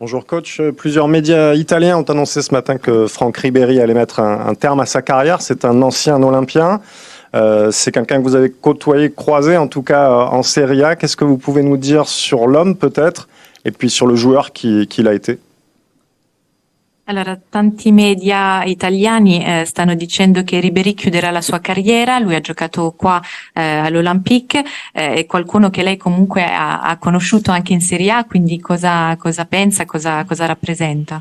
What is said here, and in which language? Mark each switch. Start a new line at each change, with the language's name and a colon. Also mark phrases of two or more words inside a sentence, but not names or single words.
French: Bonjour coach, plusieurs médias italiens ont annoncé ce matin que Franck Ribéry allait mettre un terme à sa carrière. C'est un ancien Olympien, c'est quelqu'un que vous avez côtoyé, croisé en tout cas en Serie A. Qu'est-ce que vous pouvez nous dire sur l'homme peut-être et puis sur le joueur qu'il a été?
Italian: Allora, tanti media italiani stanno dicendo che Ribéry chiuderà la sua carriera, lui ha giocato qua all'Olympique, è qualcuno che lei comunque ha conosciuto anche in Serie A, quindi cosa pensa, cosa rappresenta?